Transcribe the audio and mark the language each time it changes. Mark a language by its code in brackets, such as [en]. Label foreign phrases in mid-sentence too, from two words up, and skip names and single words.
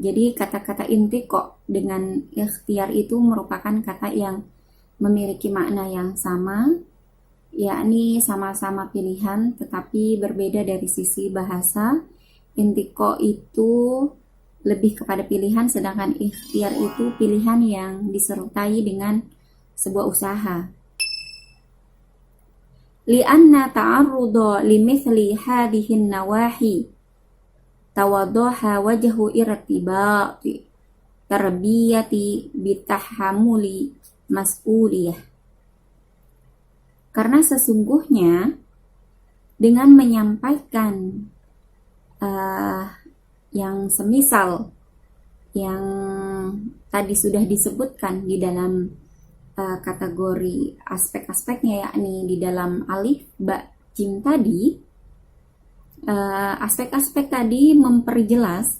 [id] Jadi kata-kata intiqa dengan ikhtiar itu merupakan kata yang memiliki makna yang sama, yakni sama-sama pilihan tetapi berbeda dari sisi bahasa. Intiqa itu lebih kepada pilihan, sedangkan ikhtiar itu pilihan yang disertai dengan sebuah usaha. [ar] لأن تعرض لمثل هذه النواحي توضح وجه ارتباط تربية بتحمل مسؤولية. [id] Karena sesungguhnya dengan menyampaikan yang semisal yang tadi sudah disebutkan di dalam kategori aspek-aspeknya, yakni di dalam alif, ba, jim tadi, aspek-aspek tadi memperjelas